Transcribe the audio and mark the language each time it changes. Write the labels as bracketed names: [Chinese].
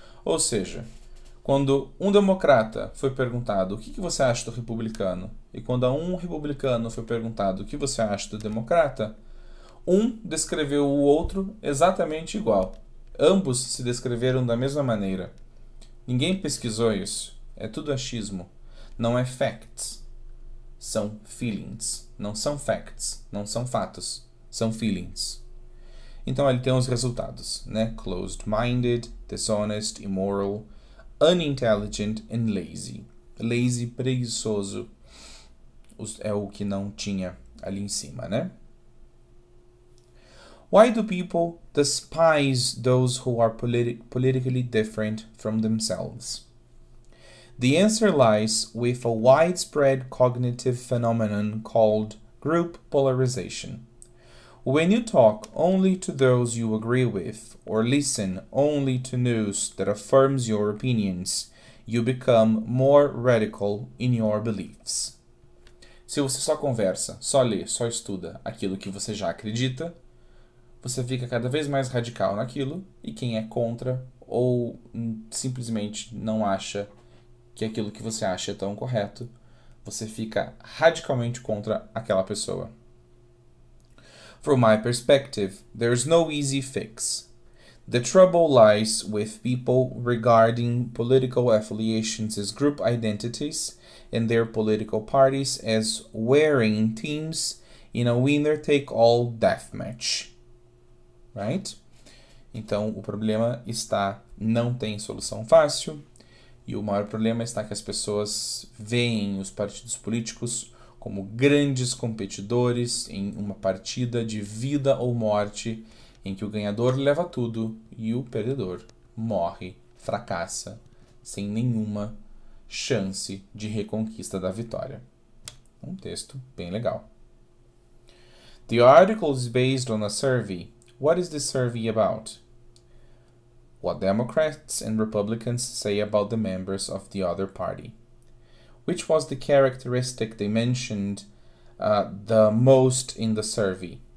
[Portuguese] Ou seja, quando um democrata foi perguntado o que você acha do republicano, e quando a um republicano foi perguntado o que você acha do democrata, um descreveu o outro exatamente igual. Ambos se descreveram da mesma maneira. Ninguém pesquisou isso. É tudo achismo. Não é facts. São feelings. Não são facts. Não são fatos. São feelings. Então ali tem os resultados, né? [English] Closed-minded, dishonest, immoral, unintelligent and lazy. [Portuguese] Lazy, preguiçoso, é o que não tinha ali em cima, né? [English] Why do people despise those who are politically different from themselves? The answer lies with a widespread cognitive phenomenon called group polarization. When you talk only to those you agree with, or listen only to news that affirms your opinions, you become more radical in your beliefs. [Portuguese] Se você só conversa, só lê, só estuda aquilo que você já acredita, você fica cada vez mais radical naquilo, e quem é contra ou simplesmente não acha que aquilo que você acha é tão correto, você fica radicalmente contra aquela pessoa. [English] From my perspective, there is no easy fix. The trouble lies with people regarding political affiliations as group identities and their political parties as wearing teams in a winner-take-all deathmatch. Right? [Portuguese] Então, o problema está, não tem solução fácil, e o maior problema está que as pessoas veem os partidos políticos como grandes competidores em uma partida de vida ou morte, em que o ganhador leva tudo e o perdedor morre, fracassa, sem nenhuma chance de reconquista da vitória. Um texto bem legal. [English] The article is based on a survey. What is the survey about? What Democrats and Republicans say about the members of the other party. Which was the characteristic they mentioned the most in the survey?